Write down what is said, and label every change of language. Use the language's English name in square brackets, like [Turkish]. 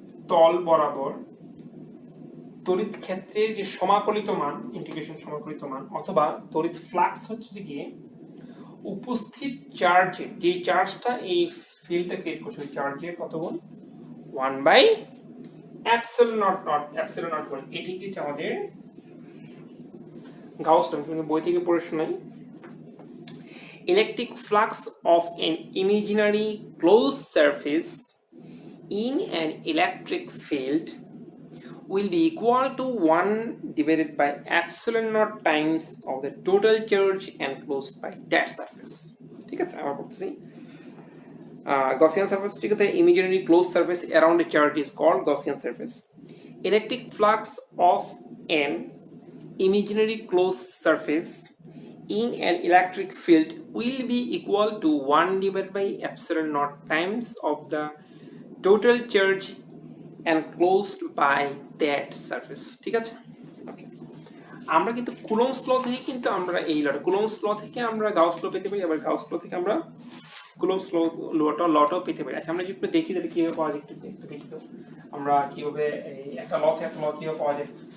[Bangla] তল বরাবর তড়িৎ ক্ষেত্রের যে সমাকলিত মান, ইন্টিগ্রেশন সমাকলিত মান, অথবা তড়িৎ ফ্লাক্স হচ্ছে গিয়ে উপস্থিত চার্জের, যে চার্জটা এই ফিল্ডটা ক্রিয়েট করছে ওই চার্জের কত গুণ 1 বাই এপসিলন নট করে। এটি কি আমাদের গাউস ল, তুমি বই থেকে পড়ে শোনাই। [English] Electric flux of an imaginary closed surface in an electric field will be equal to 1 divided by epsilon naught times of the total charge enclosed by that surface. [Bangla] ঠিক আছে, আবার বলতেছি। [English] Gaussian surface [Bangla] ঠিক আছে, [English] imaginary closed surface around a charge is called Gaussian surface. Electric flux of an imaginary closed surface in an electric field will be equal to 1 divided by epsilon naught times of the total charge enclosed by that surface. [Bangla] ঠিক আছে, ওকে। আমরা কিন্তু Coulomb's law থেকে কিন্তু আমরা এই Coulomb's law থেকে আমরা গাউস ল পেতে পারি, আবার গাউস ল থেকে আমরা কুলম্বস লটাও পেতে পারি। আচ্ছা, আমরা একটু দেখি তাহলে কিভাবে পাওয়া যায়, একটু দেখি তো আমরা কিভাবে এই একটা ল থেকে একটা ল কিভাবে পাওয়া যায়।